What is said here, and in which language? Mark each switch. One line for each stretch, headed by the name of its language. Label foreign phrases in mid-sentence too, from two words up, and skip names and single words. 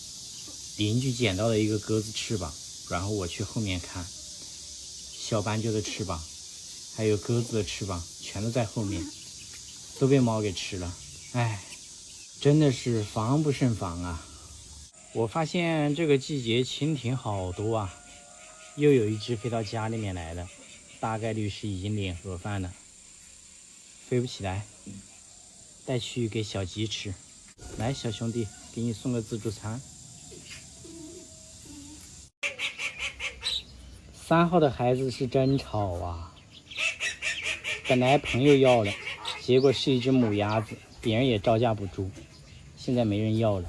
Chinese: 鄰居撿到了一個鴿子翅膀，然後我去後面看，小斑鳩的翅膀還有鴿子的翅膀全都在後面，都被貓給吃了。唉，真的是防不勝防啊。我發現這個季節蜻蜓好多啊，又有一隻飛到家裡面來了，大概率是已經領盒飯了，飞不起来，带去給小雞吃。來，小兄弟，給你送個自助餐。3號的孩子是真吵啊，本來朋友要了，結果是一隻母鴨子，別人也招架不住，現在沒人要了。